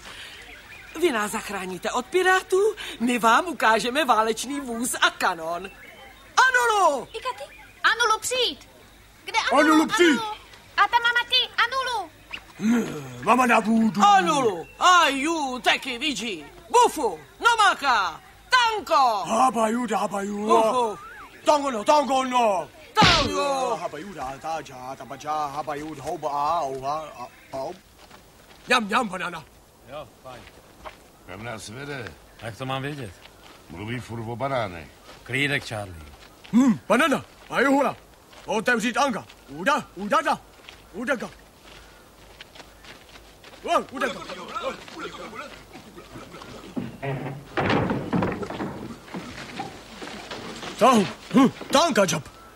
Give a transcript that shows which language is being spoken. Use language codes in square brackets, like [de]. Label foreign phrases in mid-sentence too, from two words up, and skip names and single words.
[cs] Vy nás zachráníte od pirátů, my vám ukážeme válečný vůz a kanon. Anulu! Ikaty? Anulu, přijď! Kde Anulu? Anulu, přijď! A ta mama ty, Anulu! Mama nabudu! Anulu! Aju, taky vidí! Bufu! Nomaka! Tanko! Habaju! Bufu! Tango! Tango! Habaju, tabaja, habaju, houba, Jam, banana. Jo, fajn. Kam nás vede? Jak to mám vědět? Mluví furt o banánech. Klídek, Charlie. Banana, ajuhula. Otevřít Anka. Udada. Tanka job.